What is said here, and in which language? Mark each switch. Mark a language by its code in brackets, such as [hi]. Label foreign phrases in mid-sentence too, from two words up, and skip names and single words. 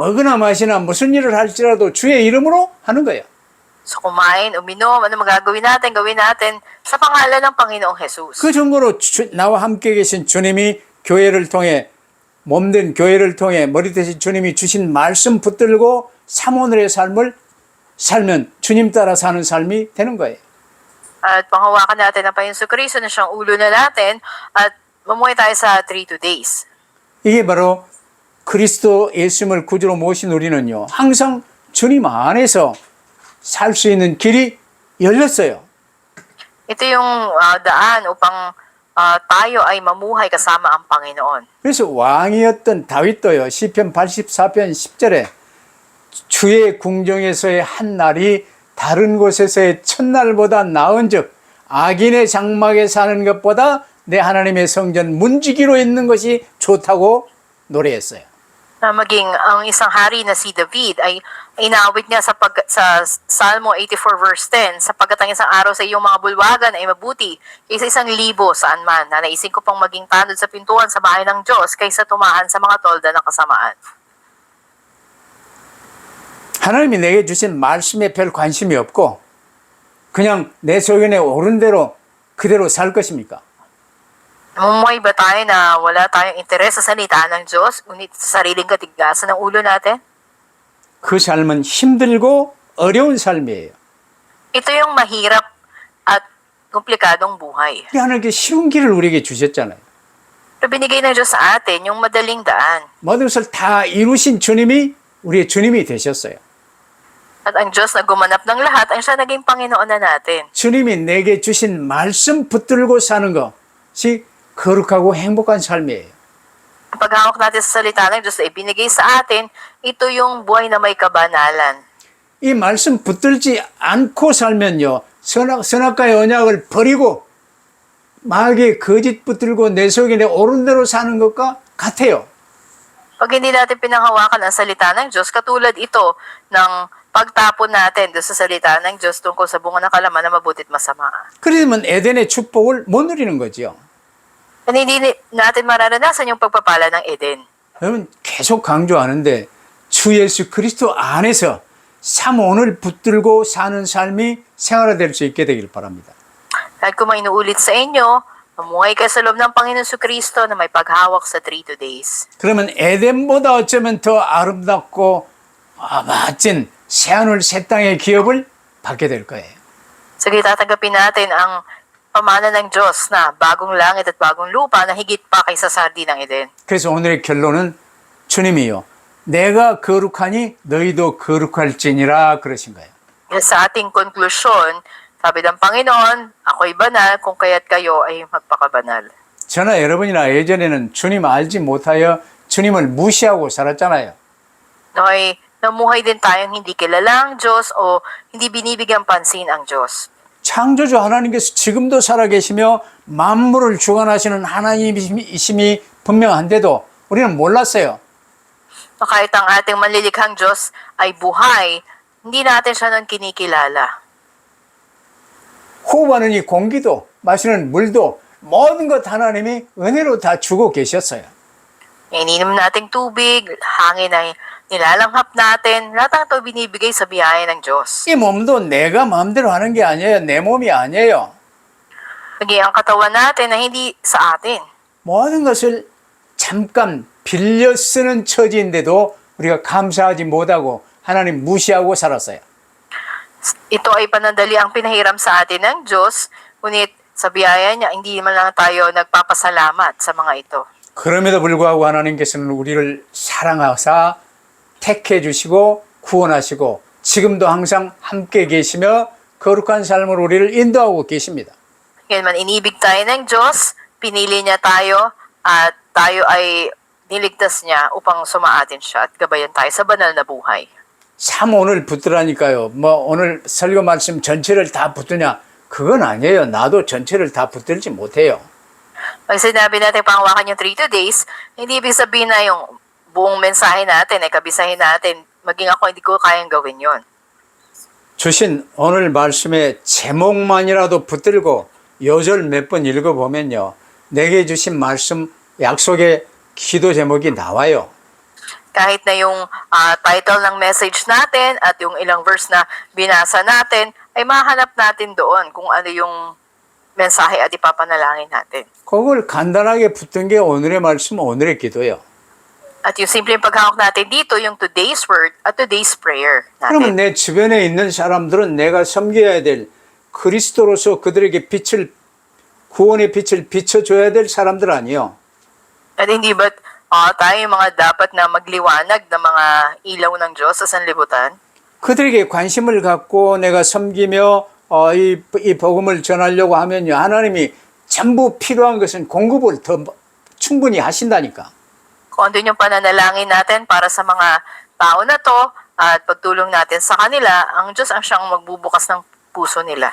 [ko] 먹으나 마시나 무슨 일을 할지라도 주의 이름으로 하는 거예요. [tl] So kumain, uminom, ano magagawin natin, gawin natin sa pangalan ng Panginoong Jesus. [ko] 그 정도로 나와 함께 계신 주님이 교회를 통해 몸된 교회를 통해 머리 대신 주님이 주신 말씀 붙들고 삼오늘의 삶을 살면 주님 따라 사는 삶이 되는 거예요. [tl] At panghawakan natin ang Panginoon Heso Kristo na siyang ulo na natin at mamuhay tayo sa 3 days. [ko] 이게 바로 그리스도 예수님을 구주로 모신 우리는요. 항상 주님 안에서 살 수 있는 길이 열렸어요. [tl] Ito yung daan upang tayo ay mamuhay kasama ang Panginoon. [ko] 그래서 왕이었던 다윗도요. 시편 84편 10절에 주의 궁정에서의 한 날이 다른 곳에서의 첫날보다 나은즉 악인의 장막에 사는 것보다 내 하나님의 성전 문지기로 있는 것이 좋다고 노래했어요. [tl] Na maging ang isang hari na si David ay inaawit niya sa Salmo 84 verse 10, sapagkat ang isang araw sa iyong mga bulwagan ay mabuti kaysa 1,000 saan man. Na naisin ko pang maging tanod sa pintuan sa bahay ng Diyos kaysa tumaan sa mga tolda ng kasamaan. [ko] 하나님이 내게 주신 말씀에 별 관심이 없고 그냥 내 소견에 오른 대로 그대로 살 것입니까? [tl] Namumuhay ba tayo na wala tayong interes sa salita ng Diyos, ngunit sa sariling katigasan ng ulo natin? [ko] 그 삶은 힘들고 어려운 삶이에요. [tl] Ito yung mahirap at komplikadong buhay. [ko] 하나님께 쉬운 길을 우리에게 주셨잖아요. [tl] Pero binigay ng Diyos sa atin yung madaling daan. [ko] 모든 것을 다 이루신 주님이 우리의 주님이 되셨어요. [tl] At ang Diyos na gumanap ng lahat, ang siya naging Panginoon na natin. [ko] 주님이 내게 주신 말씀 붙들고 사는 것이 거룩하고 행복한 삶이에요. [tl] Ang paghawak natin sa salita ng Diyos na ibinigay sa atin, ito yung buhay na may kabanalan. [ko] 이 말씀 붙들지 않고 살면요. 선악과의 언약을 버리고 마귀의 거짓 붙들고 내 속에 옳은 대로 사는 것과 같아요. [tl] Pag hindi natin pinanghawakan ang salita ng Diyos, katulad ito ng pagtapon natin doon sa salita ng Diyos tungkol sa bunga ng kalaman na mabuti at masama. [ko] 그러면 에덴의 축복을 못 누리는 거죠. [tl] Kasi hindi natin mararanasan yung pagpapala ng Eden. [ko] 여러분 계속 강조하는데 주 예수 그리스도 안에서 삼오늘 붙들고 사는 삶이 생활화될 수 있게 되길 바랍니다. [tl] Kahit kung may inuulit sa inyo, Mamuhay ka sa loob ng Panginoon Kristo na may paghawak sa 3 days. [ko] 그러면 에덴보다 어쩌면 더 아름답고 멋진 새하늘 새 땅의 기업을 받게 될 거예요. [tl] Sige, tatanggapin natin ang pamana ng Diyos na bagong langit at bagong lupa na higit pa kaysa sa hardin ng Eden. [ko] 그래서 오늘의 결론은 주님이요. 내가 거룩하니 너희도 거룩할지니라 그러신 거예요. [tl] Kaya sa ating konklusyon, sabi ng Panginoon, ako'y banal, kung kaya't kayo ay magpakabanal. [ko] 저나 여러분이나 예전에는 주님 알지 못하여 주님을 무시하고 살았잖아요. [tl] Noy, namuhay din tayong hindi kilala ang Diyos o hindi binibigyan pansin ang Diyos. [ko] 창조주 하나님께서 지금도 살아계시며 만물을 주관하시는 하나님이심이 분명한데도 우리는 몰랐어요. [tl] Kahit ang ating manlilikhang Diyos ay buhay, hindi natin siya nun kinikilala. [ko] 호흡하는 이 공기도 마시는 물도 모든 것 하나님이 은혜로 다 주고 계셨어요. [tl] Ininom nating tubig, hangin ay nilalanghap natin, lahat ng ito binibigay sa biyaya ng Diyos. [ko] 이 몸도 내가 마음대로 하는 게 아니에요. 내 몸이 아니에요. [tl] Naging ang katawan natin na hindi sa atin. [ko] 모든 것을 잠깐 빌려 쓰는 처지인데도 우리가 감사하지 못하고 하나님 무시하고 살았어요. [tl] Ito ay panandali ang pinahiram sa atin ng Diyos, ngunit sa biyaya niya, hindi man lang tayo nagpapasalamat sa mga ito. [ko] 그럼에도 불구하고 하나님께서는 우리를 사랑하사 택해 주시고 구원하시고 지금도 항상 함께 계시며 거룩한 삶으로 우리를 인도하고 계십니다. [tl] Ngayon man, inibig tayo ng Diyos, pinili niya tayo, at tayo ay niligtas niya upang sumaatin siya at gabayan tayo sa banal na buhay. [ko] 참 오늘 붙들라니까요. 뭐 오늘 설교 말씀 전체를 다 붙드냐? 그건 아니에요. 나도 전체를 다 붙들지 못해요. [tl] Pag sinabi natin panghawakan yung 3 days, hindi ibig sabihin na yung buong mensahe natin, ay kabisahin natin, maging ako hindi ko kayang gawin yon. [ko] 주신 오늘 말씀의 제목만이라도 붙들고 요절 몇 번 읽어보면요. 내게 주신 말씀 약속의 기도 제목이 나와요. [tl] Kahit na yung title ng message natin at yung ilang verse na binasa natin, ay mahanap natin doon kung ano yung mensahe at ipapanalangin natin. [ko] 그걸 간단하게 붙든 게 오늘의 말씀, 오늘의 기도예요. [tl] At yung simpleng paghawak natin dito, yung [en] today's word [tl] at [en] today's prayer [ko] 그러면 [tl] natin. [ko] 내 주변에 있는 사람들은 내가 섬겨야 될 그리스도로서 그들에게 빛을 구원의 빛을 비춰줘야 될 사람들 아니요. [tl] At hindi ba't tayo yung mga dapat na magliwanag ng mga ilaw ng Diyos sa sanlibutan? [ko] 그들에게 관심을 갖고 내가 섬기며 이 복음을 전하려고 하면요. 하나님이 전부 필요한 것은 공급을 더 충분히 하신다니까. [tl] Kung andun yung pananalangin natin para sa mga tao na to at pagtulong natin sa kanila, ang Diyos ang siyang magbubukas ng puso nila.